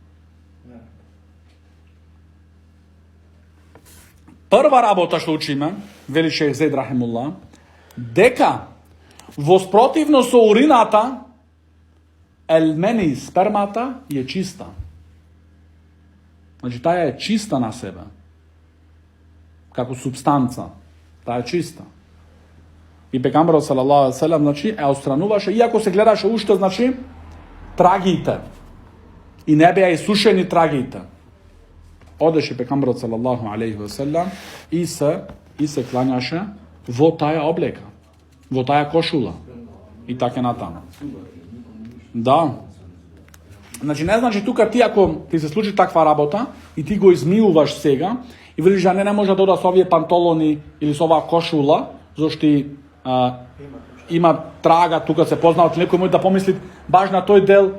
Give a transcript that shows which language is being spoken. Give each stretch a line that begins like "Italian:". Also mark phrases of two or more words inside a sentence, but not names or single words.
Macedonian: Прва работа што учиме, вели шейх Зейд рахимуллах, дека воспротивно со урината, елмени, спермата е чиста. Таа е чиста на себе. Како субстанца. Таа е чиста. И пекамберот
Arabic: صلى الله عليه وسلم,
Macedonian: ја отстрануваше, иако се гледаше уште, трагите. И не беа исушени трагите. Одеше пекамберот
Arabic: صلى الله عليه وسلم
Macedonian: и се клањаше во таа облека, во таа кошула. И така натаму. Да. Не тука ти ако ти се случи таква работа и ти го измиуваш сега и велиш да не може да ода со овие пантолони или со оваа кошула, зашто има трага тука, се познават, некој може да помисли баш на тој дел.